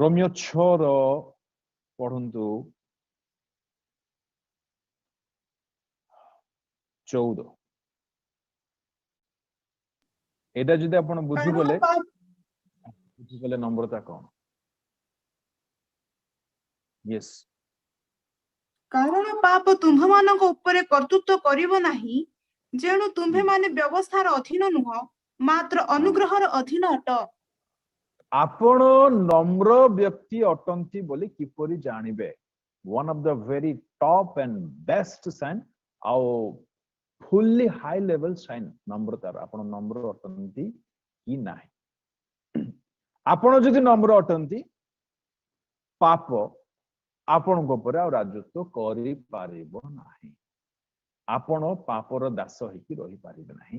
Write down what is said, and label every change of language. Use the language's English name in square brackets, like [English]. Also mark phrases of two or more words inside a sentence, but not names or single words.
[Odia] ରୋମୀୟ 6 ରୁ ପଢ଼ନ୍ତୁ 14 ଏଇଟା ଯଦି ଆପଣ ବୁଝି ଗଲେ ନମ୍ରତା କଣ? [English] यस [Odia] କାରଣ ପାପ ତୁମ୍ଭମାନଙ୍କ ଉପରେ କର୍ତ୍ତୃତ୍ୱ କରିବ ନାହିଁ, ଯେଣୁ ତୁମ୍ଭେମାନେ ବ୍ୟବସ୍ଥାର ଅଧୀନ ନୁହଁ, ମାତ୍ର ଅନୁଗ୍ରହର ଅଧୀନ ଅଟ। ଆପଣ ନମ୍ର ବ୍ୟକ୍ତି ଅଟନ୍ତି ବୋଲି କିପରି ଜାଣିବେ? [English] one of the very top and best sign ଆଉ fully high level sign [Odia] ନମ୍ରତାର ଆପଣ ନମ୍ର ଅଟନ୍ତି କି ନାହିଁ। ଆପଣ ଯଦି ନମ୍ର ଅଟନ୍ତି ପାପ ଆପଣଙ୍କ ଉପରେ ଆଉ ରାଜତ୍ୱ କରିପାରିବ ନାହିଁ। ଆପଣ ପାପର ଦାସ ହେଇକି ରହିପାରିବେ ନାହିଁ।